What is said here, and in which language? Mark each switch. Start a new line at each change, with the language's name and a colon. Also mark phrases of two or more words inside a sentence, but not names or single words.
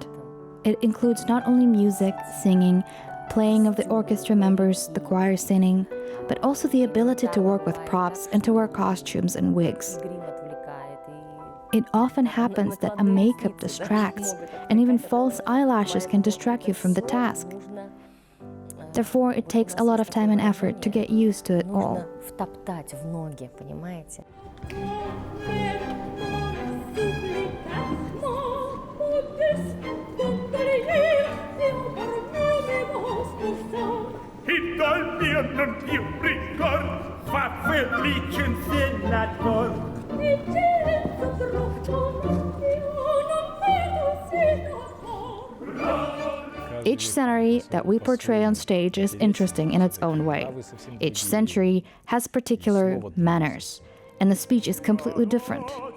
English: It includes not only music, singing, playing of the orchestra members, the choir singing, but also the ability to work with props and to wear costumes and wigs. It often happens that a makeup distracts, and even false eyelashes can distract you from the task. Therefore, it takes a lot of time and effort to get used to it all.
Russian: Втоптать в ноги, понимаете?
Italian: E dal mio non più ricordo fa felice un senator.
English: Each scenery that we portray on stage is interesting in its own way. Each century has particular manners, and the speech is completely different.